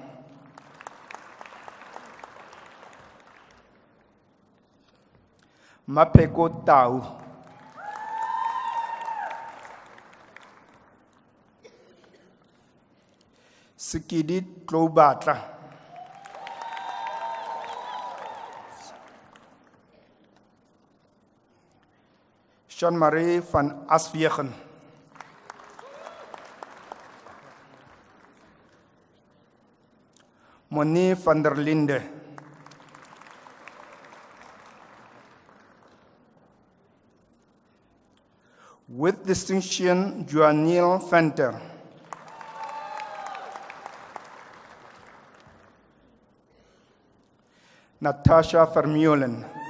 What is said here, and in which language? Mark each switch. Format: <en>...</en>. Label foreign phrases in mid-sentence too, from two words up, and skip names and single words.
<en>Mapeko Tau. Sikidi Tlobatra. Jean-Marie van Aswegen. Monique van der Linde. With distinction, Joanil Venter. Natasha Vermeulen.</en>